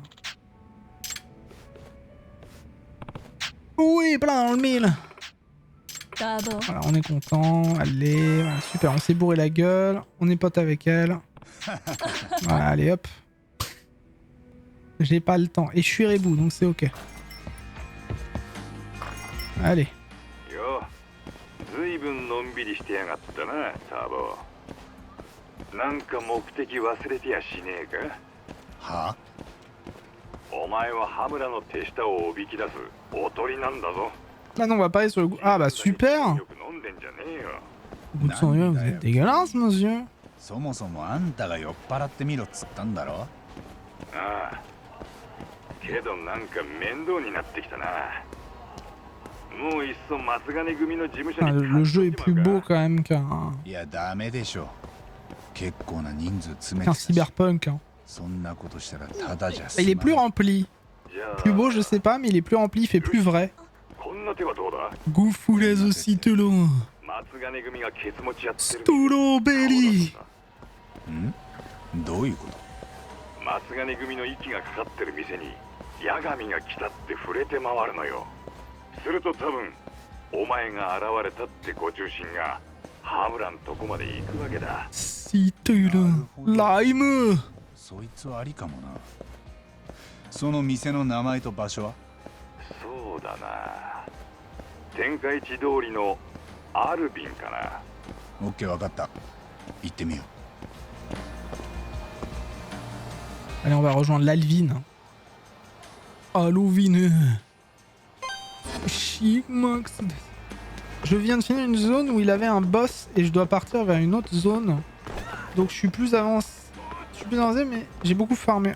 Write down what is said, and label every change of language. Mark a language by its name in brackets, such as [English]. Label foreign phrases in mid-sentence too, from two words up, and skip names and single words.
[French] Oui, plein dans le mille. Voilà, on est content. Allez, voilà, super, on s'est bourré la gueule. On est potes avec elle. Voilà, allez hop. J'ai pas le temps. Et je suis rebou, donc c'est ok. Allez. [Japanese] よ、ずいぶんのんびりしてやがったな、ターボ。なんか目的忘れてやしねえか？はあ？お前は羽村の手下をおびき出すおとりなんだぞ。 [French] Ah non, on va pas aller sur le goût. Ah bah super. [Japanese] よく飲んでんじゃねえよ。 [French] Goût de sang, vous êtes dégueulasse, monsieur. [Japanese] そもそもあんたが酔っ払ってみろっつったんだろ。ああ。けどなんか面倒になってきたな。もういっそ松金組の事務所 [French] Ah, [Japanese] に [French] le jeu est plus beau quand même qu'un [Japanese] いやダメでしょ。結構な人数詰め [French] qu'un [Japanese] てたし [French] cyberpunk. Hein. [Japanese] そんなことしたらただじゃ [French] Il est plus rempli. Plus beau, je sais pas, mais il est plus rempli, il fait plus vrai. [Japanese] こんな手はどうだ？ [French] Goufoules aussi, Telon. [Japanese] 松金組がケツ持ちやってる。 [French] Stolobelli. [Japanese] ん？どういうこと？松金組の息がかかってる店に八神が来たって触れて回るのよ。すると多分お前が現れたってご中心が羽村んとこまで行くわけだ。 [French] Si, Telon. Lime. [Japanese] そいつはありかもな。その店の名前と場所は？そうだな。天下一通りのアルビンかな。オッケー、わかった。行ってみよう。 [French] Allez, on va rejoindre l'Alvin. Allovine. Chic Max. Je viens de finir une zone où il avait un boss et je dois partir vers une autre zone. Donc je suis plus avancé. Mais j'ai beaucoup farmé.